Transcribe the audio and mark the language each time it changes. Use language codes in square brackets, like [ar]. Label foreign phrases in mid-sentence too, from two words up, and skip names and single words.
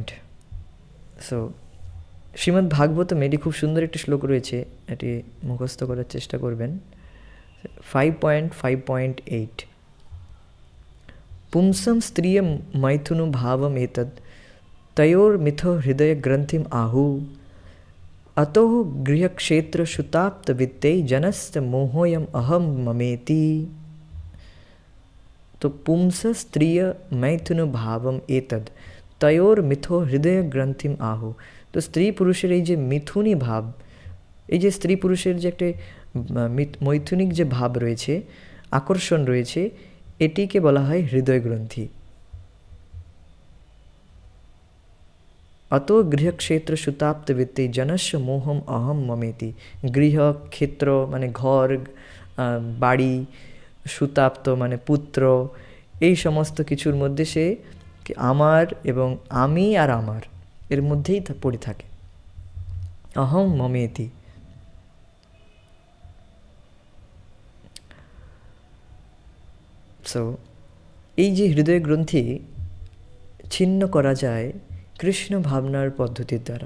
[bn] সো শ্রীমদ্ ভাগবতম এটি খুব সুন্দর একটি শ্লোক রয়েছে, এটি মুখস্থ করার চেষ্টা করবেন। [sa] 5.5.8 পুংসম স্ত্রিয় মৈথুনু ভাবম এতদ তয়োর্মিথো হৃদয় গ্রন্থিম আহু अतो गृहक्षेत्र सुताप्त वित्ते जनस्त मोहोयम अहम ममेति। तो पुंस स्त्रिय मैथुन भावम एतद तयोर मिथो हृदय ग्रंथिम आहु। [bn] तो स्त्री पुरुषের এই যে মিথুনী ভাব, এই যে স্ত্রী পুরুষের যে একটা মৈথুনিক যে ভাব রয়েছে, আকর্ষণ রয়েছে, এটিকে বলা হয় হৃদয় গ্রন্থি। [sa] अतो गृहक्षेत्र सुताप्त वित्ते जनस्य मोहम अहम ममेति। गृह क्षेत्र [bn] মানে ঘর, বাড়ি, সুতাপ্ত মানে পুত্র, এই সমস্ত কিছুর মধ্যে সে আমার এবং আমি আর আমার এর মধ্যেই পড়ে থাকে, [sa] অহম মমেতি। [bn] সো এই যে হৃদয় গ্রন্থি ছিন্ন করা যায় কৃষ্ণ ভাবনার পদ্ধতির দ্বারা।